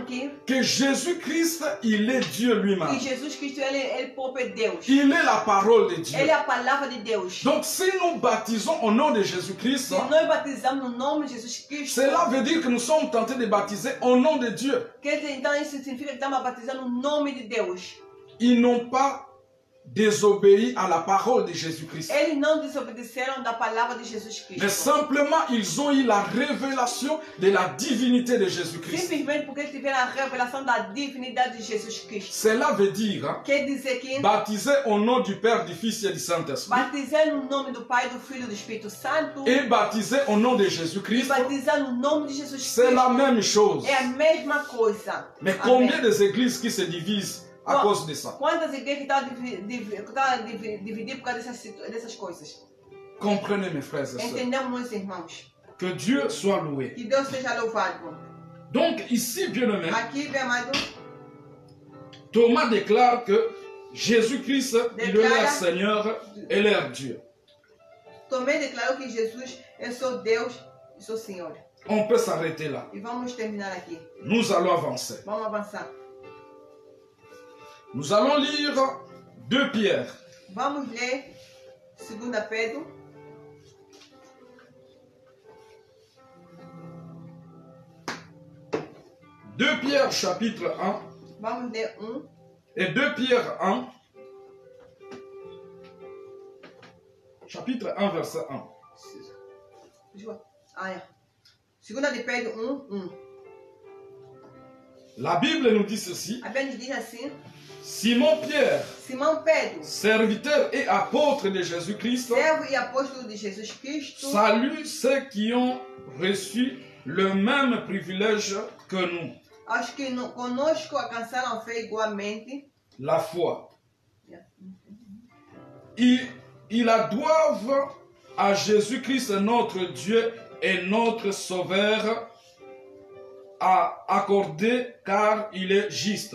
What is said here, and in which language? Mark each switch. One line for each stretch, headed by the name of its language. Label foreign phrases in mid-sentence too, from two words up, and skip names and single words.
French: que Jésus-Christ, il est Dieu que lui-même.
Portuguese: Jesus Cristo ele próprio é Deus.
French: Il est la parole de Dieu.
Portuguese: Ele é a palavra de Deus.
French: Donc si nous baptisons au nom de Jésus-Christ,
Portuguese: Se nós batizamos no nome de Jesus Cristo,
French: cela veut dire que nous sommes tentés de baptiser au nom de Dieu.
Portuguese: quer dizer, então isso significa que estamos batizando no nome de Deus.
French: Ils n'ont pas désobéi à la parole de Jésus-Christ.
Portuguese: Eles não desobedeceram da palavra de Jesus
French: Mais
Portuguese: Cristo.
French: simplement, ils ont eu la révélation de la divinité de Jésus-Christ.
Portuguese: Simplesmente porque eles tiveram a revelação da divindade de Jesus Cristo.
French: Cela veut dire
Portuguese: Quer dizer que
French: baptiser au nom du Père, du Fils et du Saint-Esprit.
Portuguese: batizar no nome do Pai, do Filho e do Espírito Santo
French: Et baptiser au nom de
Portuguese: e
French: Jésus-Christ,
Portuguese: batizar no nome de Jesus
French: c'est la
Portuguese: Cristo
French: même chose.
Portuguese: é a mesma coisa.
French: Mais
Portuguese: Amém.
French: combien des églises qui se divisent à cause de ça?
Portuguese: Quantas igrejas estão divididas por causa dessas coisas?
French: Comprenez mes frères et sœurs.
Portuguese: Entendemos, meus irmãos.
French: Que Dieu soit loué.
Portuguese: Que Deus seja louvado.
French: Donc ici, bien-aimé,
Portuguese: Aqui, meu amado,
French: Thomas déclare que Jésus-Christ, il est leur Seigneur et leur Dieu.
Portuguese: Tomé declarou que Jesus é seu Deus e seu Senhor.
French: On peut s'arrêter là.
Portuguese: E vamos terminar aqui.
French: Nous allons avancer.
Portuguese: Vamos avançar.
French: Nous allons lire 2 Pierre.
Portuguese: Vamos ler 2 Pedro.
French: Deux Pierre chapitre 1
Portuguese: Vamos ler 1.
French: et 2 Pierre 1. Chapitre 1 verset 1.
Portuguese: Ah, é. 2 de Pedro 1.
French: La Bible nous dit ceci.
Portuguese: A Bíblia nos diz assim:
French: Simon-Pierre,
Portuguese: Simão Pedro,
French: serviteur et apôtre de Jésus-Christ,
Portuguese: servo e apóstolo de Jesus Cristo,
French: salue ceux qui ont reçu le même privilège que nous,
Portuguese: aos que conosco alcançaram a fé igualmente.
French: la foi. Ils la doivent à Jésus-Christ, notre Dieu et notre Sauveur, à accorder car il est juste.